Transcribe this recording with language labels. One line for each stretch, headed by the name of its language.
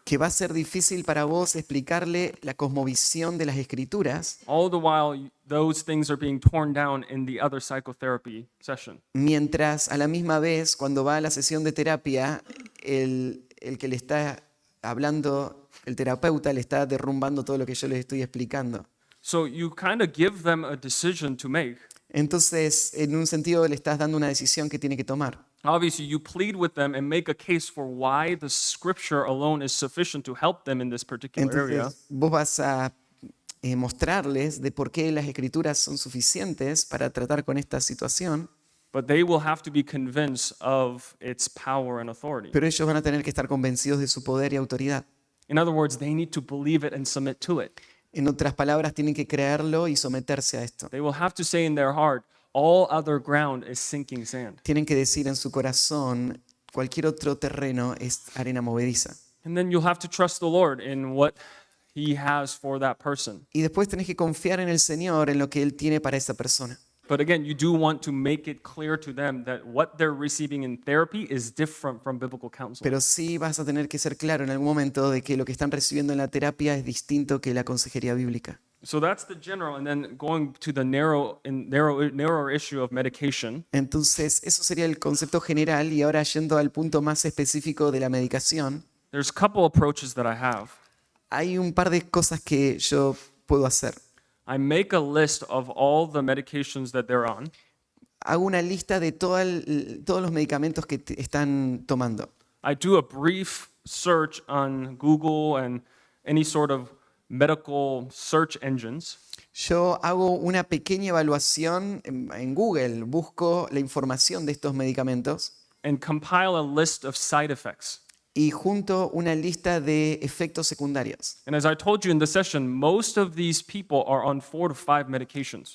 Spanish: que va a ser difícil para vos explicarle la cosmovisión de las escrituras,
English: all the while those things are being torn down in the other psychotherapy session.
Spanish: mientras a la misma vez cuando va a la sesión de terapia, el que le está hablando, el terapeuta le está derrumbando todo lo que yo les estoy explicando.
English: So you kind of give them a decision to make.
Spanish: Entonces, en un sentido, le estás dando una decisión que tiene que tomar.
English: Obviously, you plead with them and make a case for why the scripture alone is sufficient to help them in this particular area.
Spanish: Entonces, vos vas a mostrarles de por qué las escrituras son suficientes para tratar con esta situación,
English: But they will have to be convinced of its power and authority.
Spanish: pero ellos van a tener que estar convencidos de su poder y autoridad.
English: In other words, they need to believe it and submit to it.
Spanish: En otras palabras, tienen que creerlo y someterse a esto.
English: They will have to say in their heart, all other ground is sinking sand.
Spanish: Tienen que decir en su corazón, cualquier otro terreno es arena movediza.
English: And then you'll have to trust the Lord in what He has for that person.
Spanish: Y después tenés que confiar en el Señor, en lo que Él tiene para esa persona.
English: But again, you do want to make it clear to them that what they're receiving in therapy is different from biblical counseling.
Spanish: Pero sí vas a tener que ser claro en algún momento de que lo que están recibiendo en la terapia es distinto que la consejería bíblica.
English: So that's the general, and then going to the narrower issue of medication.
Spanish: Entonces, eso sería el concepto general y ahora yendo al punto más específico de la medicación,
English: There's a couple approaches that I have.
Spanish: hay un par de cosas que yo puedo hacer.
English: I make a list of all the medications that they're on,
Spanish: Hago una lista de todos los medicamentos que están tomando.
English: I do a brief search on Google and any sort of medical search engines,
Spanish: Yo hago una pequeña evaluación en Google, busco la información de estos medicamentos
English: and compile a list of side effects.
Spanish: y junto una lista de efectos secundarios.
English: And as I told you in the session, most of these people are on 4 to 5 medications.